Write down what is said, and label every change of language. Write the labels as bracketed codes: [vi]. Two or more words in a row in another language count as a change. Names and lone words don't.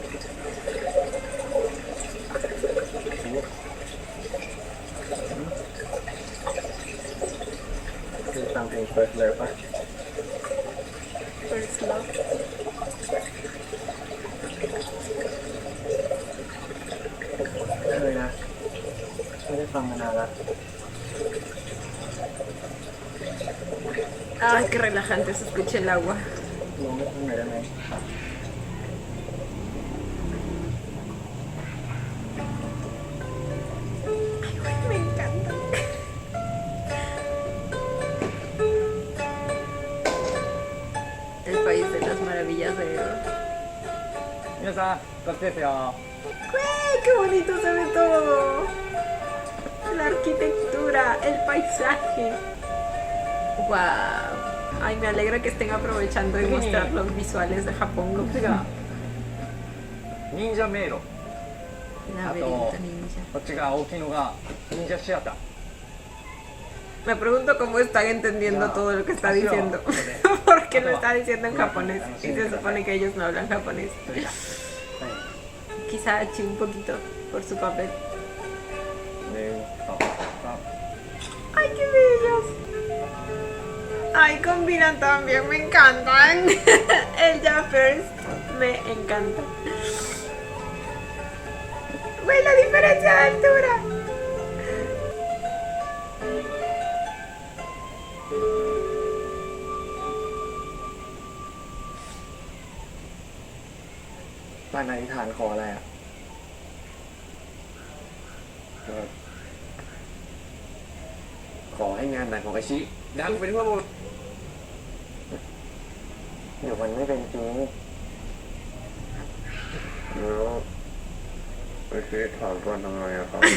[th] ฟังเพลง First Love ป่ะ First Love. เคยนะไม่ได้ฟังมานานละ [es] Ay, qué relajante se escucha el agua. [th] ลองได้ฟังหน่อยได้ไหม [es] Me encanta. El país de las maravillas de Oro. [ja] 皆さんこっちですよ [es] ¡Güey! ¡Qué bonito se ve todo! La arquitectura, el paisaje. ¡Wow! Ay, me alegra que estén aprovechando de mostrar los visuales de Japón. [ja] こっちが忍者迷路 [es] Laberinto ninja. [ja] こっちが大きいのが忍者シアター [es] Me pregunto cómo están entendiendo todo lo que está diciendo. Porque lo está diciendo en japonés. Y se supone que ellos no hablan japonés. Quizá Hachi un poquito por su papel. ¡Ay, qué bellos! ¡Ay, combinan también! ¡Me encantan! El Jappers me encanta. ¡Güey, la diferencia de altura! [th] บ้านอธิษฐานขออะไรอ่ะขอให้งานหนังของอาชิดังไปทั่วหมดเดี๋ยวมันไม่เป็นจริงแล้วอาชิถามก่อนทำไมอะครับ